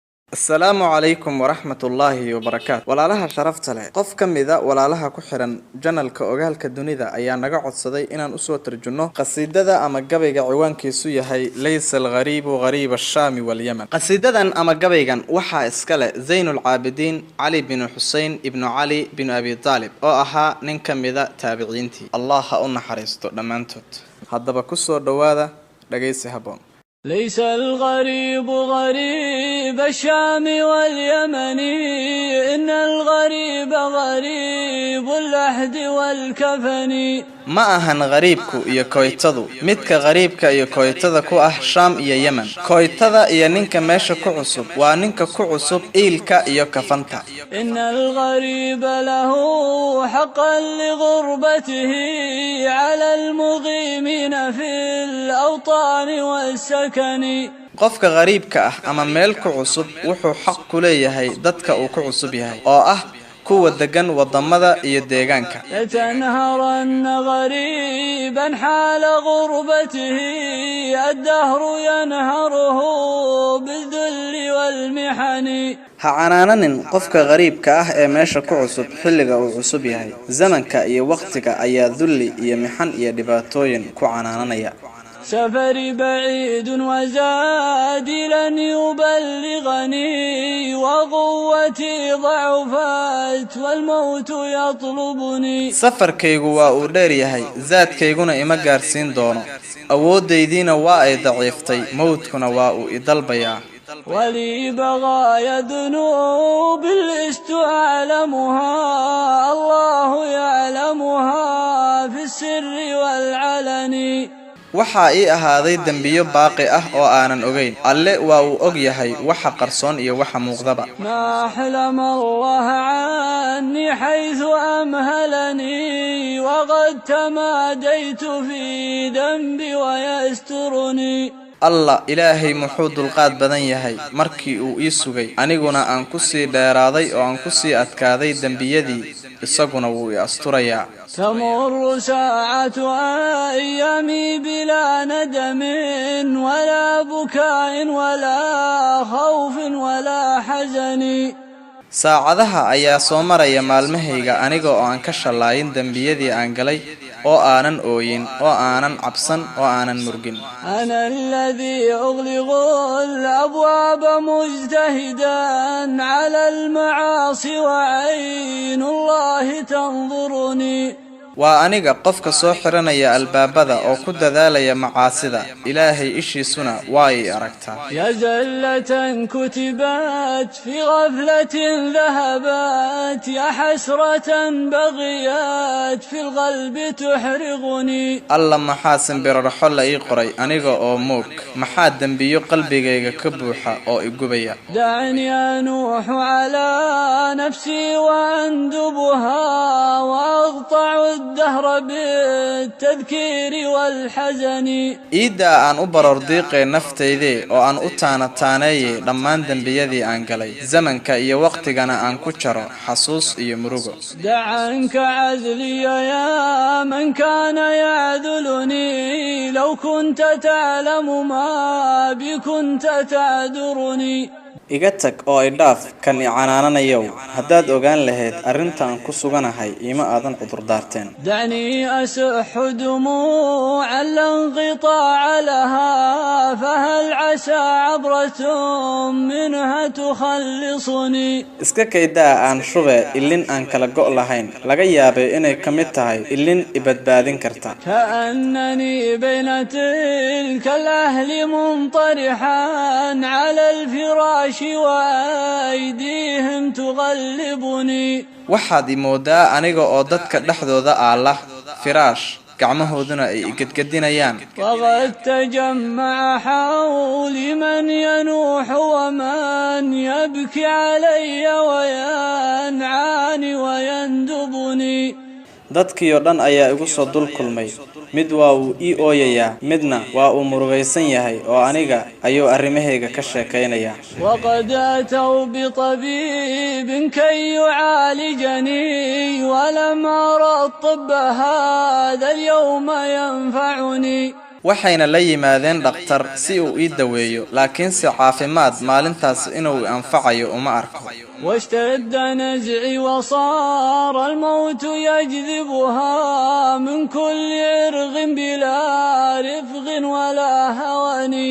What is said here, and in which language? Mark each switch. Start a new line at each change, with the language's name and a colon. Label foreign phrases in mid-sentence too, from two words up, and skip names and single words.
Arabic: السلام عليكم ورحمة الله وبركاته.
Somali: walaalaha sharafta leh qof kamida walaalaha ku xiran janalka ogaalka dunida ayaa naga codsaday inaan u soo tarjuno qasiidada ama gabayga ciwaankiisu yahay
Arabic: ليس الغريب غريب الشام واليمن.
Somali: qasiidadan ama gabaygan waxa iska leh Zaynul Abidin Ali bin Hussein ibn Ali bin Abi Talib oo ahaa nin kamida taabiciintii. Allah ha u naxariisto dhamaantood. haddaba ku soo dhawaada dhageysi haboon.
Arabic: ليس الغريب غريب الشام واليمن إن الغريب غريب اللحد والكفن
Somali: ma ahan qariibku iyo kooytadu midka qariibka iyo kooytada ku ah Sham iyo Yemen. kooytada iyo ninka meesha ku cusub waa ninka ku cusub iilka iyo kafanta.
Arabic: إن الغريب له حقا لغربته على المقيمين في الأوطان والسكن
Somali: qofka qariibka ah ama meel ku cusub wuxuu xaq ku leeyahay dadka uu ku cusub yahay oo ah kuwa degan wadamada iyo deegaanka.
Arabic: يتنهرن غريبا حال غربته الدهر ينهره بالذل والمحن
Somali: ha canaananin qofka qariibka ah ee meesha ku cusub xilliga uu cusub yahay. zamanka iyo waqtiga ayaa dhulli iyo mixan iyo dhibaatooyin ku canaananaya.
Arabic: سفري بعيد وزادي لن يبلغني وقوتي ضعفت والموت يطلبني
Somali: safarkaygu waa uu dheer yahay zaadkayguna ima gaarsiin doono awoodaydiina waa ay daciiftay mawdkuna waa uu idalbayaa.
Arabic: ولي بغايا ذنوب لست أعلمها الله يعلمها في السر والعلن
Somali: waxaa ii ahaaday dambiyo baaqi ah oo aanan ogeyn. alle waa uu og yahay waxa qarsoon iyo waxa muuqdaba.
Arabic: ما حلم الله عني حيث أمهلني وقد تماديت في ذنبي ويسترني
Somali: allah ilaahay muxuu dulqaad badan yahay markii uu ii sugay aniguna aan ku sii dheeraaday oo aan ku sii adkaaday dambiyadii isaguna wuu i asturayaa.
Arabic: تمر ساعة أيامي بلا ندم ولا بكاء ولا خوف ولا حزن
Somali: saacadaha ayaa soo maraya maalmahayga aniga oo aan ka shalaayin dambiyadii aan galay oo aanan ooyin oo aanan cabsan oo aanan murgin.
Arabic: أنا الذي أغلق الأبواب مجتهدا على المعاصي وعين الله تنظرني
Somali: waa aniga qofka soo xiranaya albaabada oo ku dadaalaya macaasida ilaahay ishiisuna waa ay aragtaa.
Arabic: يا زلة كتبت في غفلة ذهبت يا حسرة بغيت في القلب تحرقني
Somali: alla maxaa simbirarxo la ii qoray aniga oo moog maxaa dambiyo qalbigayga ka buuxa oo i gubaya.
Arabic: دعني أنوح على نفسي وأندبها وأقطع الدهر بالتذكير والحزن
Somali: iidaa aan u barordiiqay naftaydee oo aan u taanataaneeyay dhammaan dembiyadii aan galay zamanka iyo waqtigana aan ku jaro xasuus iyo murugo.
Arabic: دع عنك عذلي يا من كان يعذلني لو كنت تعلم ما بي كنت تعذرني
Somali: iga tag oo idhaaf kan i canaananayow haddaad ogaan lahayd arrintaan ku suganahay ima aadan cudur daarteen.
Arabic: دعني أسح دموعا لا انقطاع لها فهل عسى عبرة منها تخلصني
Somali: iska kaydaa aan shube ilin aan kala go' lahayn laga yaabay inay ka mid tahay ilin i badbaadin karta.
Arabic: كأنني بين تلك الأهل منطرحا على الفراش وأيديهم تغلبني
Somali: waxaad i moodaa aniga oo dadka dhexdooda
Arabic: على الفراش
Somali: gacmahooduna ay igedgedinayaan.
Arabic: وقد تجمع حولي من ينوح ومن يبكي علي وينعاني ويندبني
Somali: dadkii oo dhan ayaa igu soo dul kulmay mid waa uu ii ooyayaa midna waa uu murugaysan yahay oo aniga ayuu arrimahayga ka sheekaynaya.
Arabic: وقد أتوا بطبيب كي يعالجني ولم أرى الطب هذا اليوم ينفعني
Somali: waxayna la yimaadeen dhakhtar si uu ii daweeyo laakiinse caafimaad maalintaas inuu anfacayo uma arko
Arabic: واشتد نزعي وصار الموت يجذبها من كل عرغ بلا رفق ولا هوان